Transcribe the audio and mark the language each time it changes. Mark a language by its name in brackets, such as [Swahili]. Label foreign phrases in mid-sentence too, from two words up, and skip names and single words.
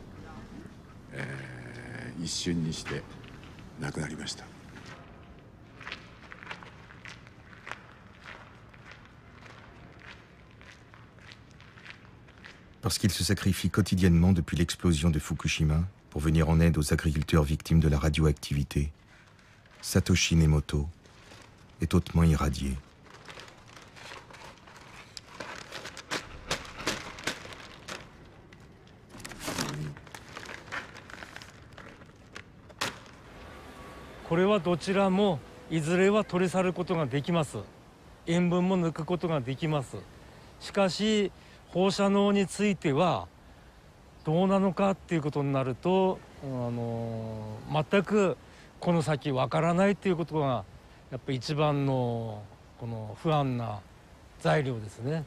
[Japanese] 一瞬にして亡くなりました。 [French] Parce qu'il se sacrifie quotidiennement depuis l'explosion de Fukushima pour venir en aide aux agriculteurs victimes de la radioactivité, Satoshi Nemoto est hautement irradié. [Japanese] Ce はどちらもいずれは取り去ることができます。塩分も抜くことができます。しかし放射能についてはどうなのかっていうことになると、全くこの先わからないっていうことがやっぱり一番のこの不安な材料ですね。